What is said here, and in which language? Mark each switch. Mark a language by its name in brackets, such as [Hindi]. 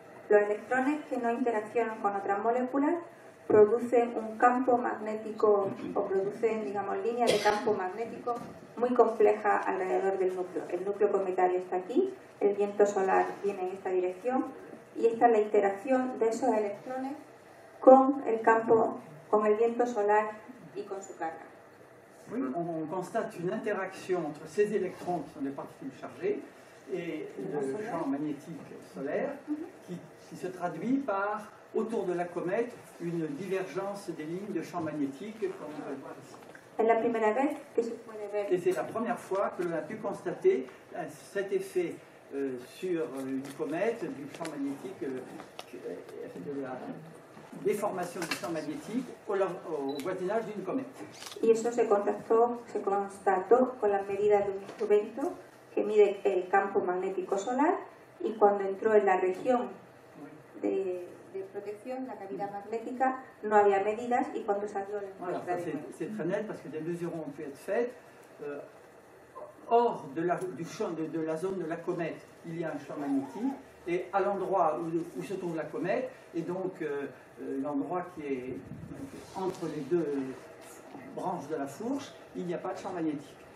[Spanish] Los electrones que no interaccionan con otras moléculas producen un campo magnético o producen, digamos, líneas de campo magnético muy complejas alrededor del núcleo. El núcleo cometario está aquí, el viento solar viene en esta dirección y esta es la interacción de esos electrones con el campo, con el viento solar y con su carga. [French] Oui, on constate une interaction entre ces électrons qui sont des particules chargées et le champ magnétique solaire qui se traduit par, autour de la comète, une divergence des lignes de champ magnétique, comme on va le voir ici. [Spanish] Es la primera vez que se puede ver. [French] Et c'est la première fois que l'on a pu constater cet effet sur une comète du champ magnétique, de la déformation du champ magnétique au voisinage d'une comète. [Spanish] Y eso se constató con las medidas de un instrumento que mide el campo magnético solar y cuando entró en la región de protección, la cavidad magnética, no había medidas y cuando salió la [French] voilà, c'est très net parce que des mesures ont pu être faites. Hors du champ de la zone de la comète, il y a un champ magnétique et à l'endroit où se trouve la comète, et donc l'endroit qui est entre les deux branches de la fourche, il n'y a pas de champ magnétique.